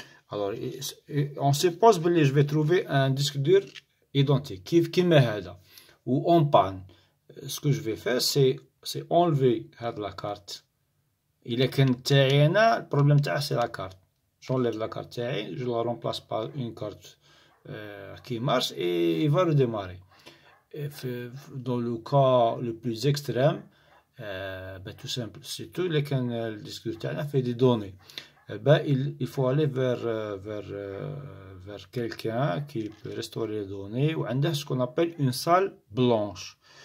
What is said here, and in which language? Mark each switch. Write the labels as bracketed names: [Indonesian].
[French] Alors, on suppose que je vais trouver un disque dur identique, [Arabic] كيما هذا, [French] ou en panne. Ce que je vais faire, c'est enlever la carte. [Arabic] إلا كان تاعي أنا البروبليم تاعها سي لا كارت. [French] j'enlève la carte تاعي, je la remplace par une carte qui marche et il va redémarrer. Dans le cas le plus extrême, tout simple, c'est tout les كان le disque dur تاعنا fait des données. Il faut aller vers quelqu'un qui peut restaurer les données, ou [Arabic] عنده [French] ce qu'on appelle une salle blanche.